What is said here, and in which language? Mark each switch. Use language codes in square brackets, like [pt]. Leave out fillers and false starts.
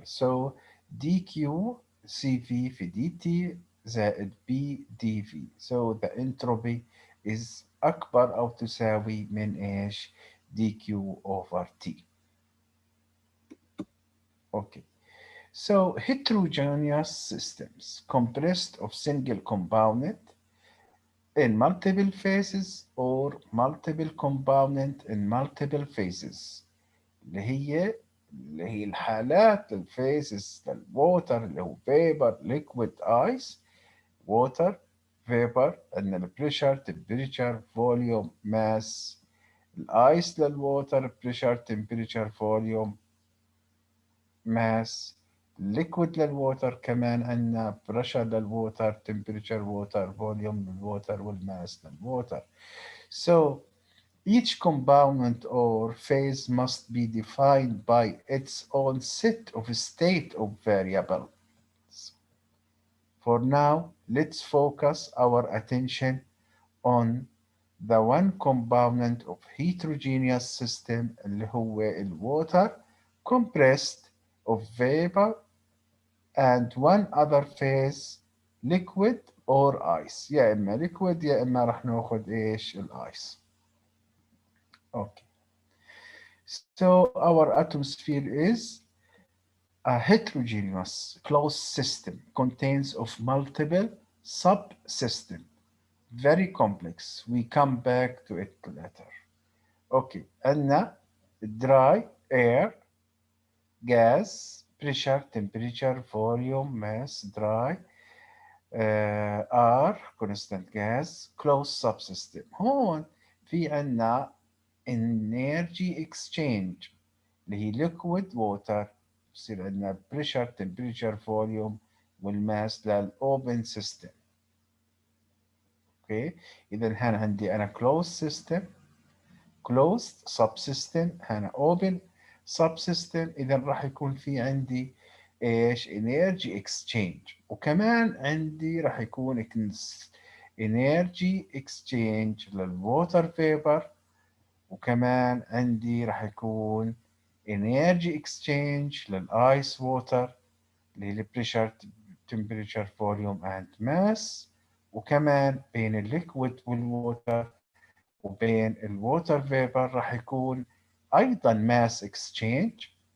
[ar] So دي كيو سي في دي تي زائد بي دي في. [en] So the entropy is [ar] أكبر أو تساوي من إيش؟ دي كيو over تي. [en] Okay. So heterogeneous systems compressed of single component in multiple phases or multiple component in multiple phases، [ar] اللي هي الحالات الفيزز للووتر اللي هو فيبر ليكويد ايس. ووتر فيبر عندنا البريشر تمبريتشر فوليوم ماس. الايس للووتر بريشر تمبريتشر فوليوم ماس. liquid للووتر كمان عندنا بريشر للووتر تمبريتشر ووتر فوليوم للووتر والماس للووتر. [en] So each component or phase must be defined by its own set of state of variables. For now, let's focus our attention on the one component of heterogeneous system [ar] اللي هو [en] الwater compressed of vapor and one other phase liquid or ice. [ar] يا إما liquid يا إما راح ناخذ إيش؟ الآيس. [en] Okay. So our atmosphere is a heterogeneous closed system contains of multiple subsystems. very complex. We come back to it later. Okay, [ar] عندنا [en] dry air, gas, pressure, temperature, volume, mass, dry, R constant gas, closed subsystem. [ar] هون في عنا [en] energy exchange [ar] اللي هي [en] liquid water، [ar] بصير عندنا [en] pressure temperature volume [ar] والماس للأوبن سيستم. اوكي، إذا هنا عندي أنا [en] closed system closed subsystem، [ar] هنا [en] open subsystem. [ar] إذا راح يكون في عندي إيش [en] energy exchange، [ar] وكمان عندي راح يكون [en] energy exchange [ar] للwater vapor، وكمان عندي راح يكون energy exchange للآيس ووتر اللي هي [en] pressure temperature volume and mass، [ar] وكمان بين الليكويد والووتر وبين الووتر فيبر راح يكون أيضا [en] mass exchange،